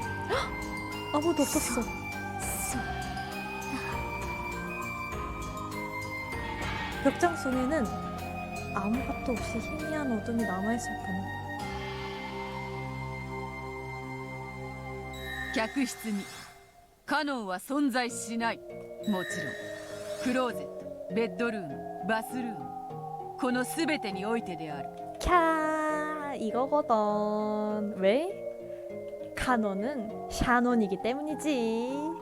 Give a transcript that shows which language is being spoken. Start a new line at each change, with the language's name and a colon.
Korean: 헉! 아무도 없었어. 벽장 속에는 아무것도 없이 희미한 어둠이 남아있을 뿐.
Japanese: 客室にカノンは存在しない。もちろんクローゼット、ベッドルーム、バスルーム、この全てにおいてである。
Korean: 캬, 이거거든. 왜? 카논은 샤논이기 때문이지.